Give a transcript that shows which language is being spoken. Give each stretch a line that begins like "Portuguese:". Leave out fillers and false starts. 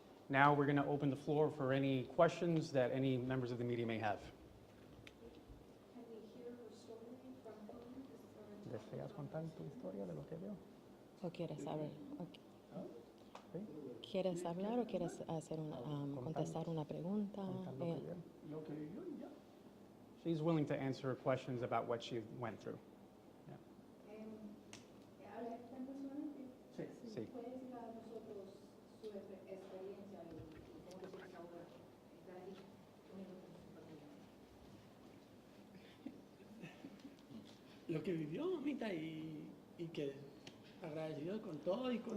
English: Now we're going to open the floor for any questions that any members of the media may have. Can we hear her story from her?
Spanish: ¿Deseas contar tu historia de lo que veo? ¿O quieres hablar? ¿Quieres hablar o quieres hacer contestar una pregunta?
English: She's willing to answer questions about what she went through.
Spanish: Sí. ¿Puede decir a nosotros su experiencia y cómo se siente ahora estar allí uniendo con su familia? Lo que vivió, mamita, y que agradecido con todo y con